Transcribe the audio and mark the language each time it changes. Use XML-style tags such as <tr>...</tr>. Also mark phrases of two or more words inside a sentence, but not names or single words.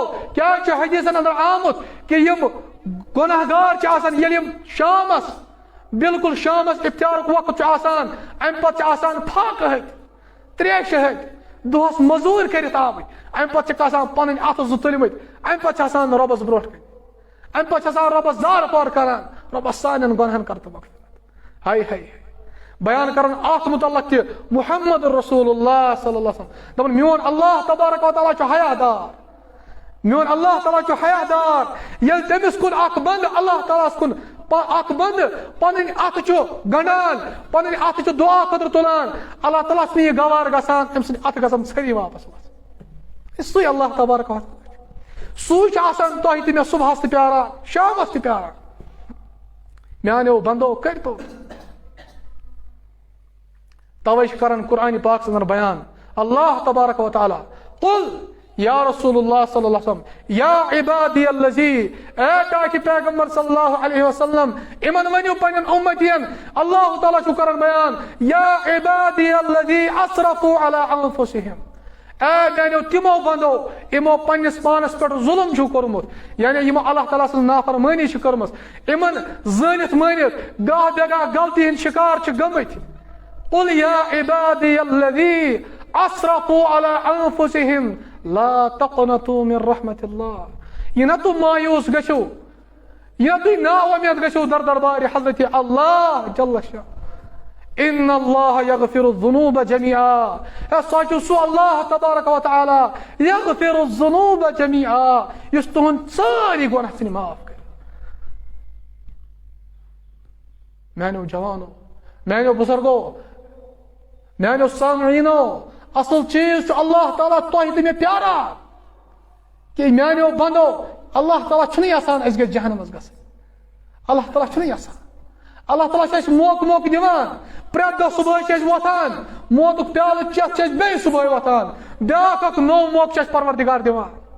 <ks>کیازِ چھُ حدیثن اندر آمُت کہ یِم گۄناہ گار چھِ آسان ییٚلہِ یِم شامس بالکل شامس اختیارُک وقت چھُ آسان امہِ پتہٕ چھِ آسان پھاکہٕ ہتۍ تریشہِ ہتۍ دۄہس مزوٗرۍ کٔرِتھ آمٕتۍ امہِ پتہٕ چھِکھ آسان پنٕنۍ اتھٕ 2 تُلمٕتۍ امہِ پتہٕ چھِ آسان رۄبس برونٛٹھ کَنۍ امہِ پتہٕ چھِ آسان رۄبس زارٕ پار کران رۄبس سانٮ۪ن گۄنہن کر تہٕ مغفرت ہاے بیان کران اتھ متعلق تہِ</ks> <ar>محمد رسول اللہ صلی اللہ علیہ وسلم</ar> <ks>دپان میون</ks> <ar>اللہ تبارک و تعالیٰ</ar> <ks>چھُ حیا دار ییٚلہِ تٔمِس کُن اکھ بنٛد اللہ تعالیٰ ہس کُن اکھ بنٛد پنٕنۍ اتھٕ چھُ گنڈان پنٕنۍ اتھٕ چھُ دعا خٲطرٕ تُلان اللہ تعالیٰ چھُ نہٕ یہِ گوار گژھان أمۍ سٕنٛدۍ اتھٕ گژھان ژھٔری واپس سُے</ks> <ar>اللہ تبارک و تعالیٰ</ar> <ks>سُے چھُ آسان تۄہہِ تہِ مےٚ صبحس تہِ پیاران شامس تہِ پیاران میانیو بندو کٔرتو توے چھِ کران قرآنِ پاکس اندر بیان</ks> <ar>اللہ تبارک و تعالیٰ قل یا رسول اللہ صلی اللہ علیہ وسلم یا عبادی الذی</ar> <ks>اے ٹاکہِ پیغمبر</ks> <ar>صلی اللہ علیہ وسلم</ar> <ks>یِمن ؤنِو پننٮ۪ن اُمتین اللہ تعالیٰ چھُ کران بیان</ks> <ar>یا عبادی الذی اسرفوا علی انفسہم</ar> <ks>اے میانیو تِمو بندو یِمو پننِس پانس پٮ۪ٹھ ظلم چھُ کوٚرمُت یعنی یِمو اللہ تعالیٰ سٕنٛز نافرمٲنی چھِ کٔرمٕژ یِمن زٲنِتھ مٲنِتھ گاہ بے گاہ غلطی ہٕنٛدۍ شِکار چھِ گٔمٕتۍ</ks> <ar>قل یا عبادی الذی اسرفوا علی انفسہم لا تقنطوا من رحمت اللہ</ar> <ks>یہ نہ تم مایوس گژھو یہ نہ تُہۍ نا اُمید گژھو دربارِ حضرت اللہ جل شاہ</ks> <ar>ان اللہ یغفر الذنوب جميعا</ar> <ks>سُہ چھُ سُہ</ks> <ar>اللہ تبارک و تعالیٰ یغفر الذنوب جميعا</ar> <ks>یُس تُہُنٛد سٲری گۄناہ ژھٕنہِ معاف کٔرِتھ میانیو جوانو میانیو بزرگو میانیو سامعیٖنو اصل چیز چھُ اللہ تعالیٰ تۄہہِ تہٕ مےٚ پیاران کہ میانیو بندو اللہ تعالیٰ چھُنہٕ یژھان أسۍ گژھِ جہنمس گژھٕنۍ اللہ تعالیٰ چھُنہٕ یژھان اللہ تعالیٰ چھِ موقع دِوان پرٛٮ۪تھ دۄہ صُبحٲے چھِ أسۍ وۄتھان موتُک پیالہٕ چٮ۪تھ چھِ أسۍ بیٚیہِ صُبحٲے وۄتھان بیٛاکھ اکھ نوٚو موقعہٕ چھِ اَسہِ پروردِگار دِوان</ks>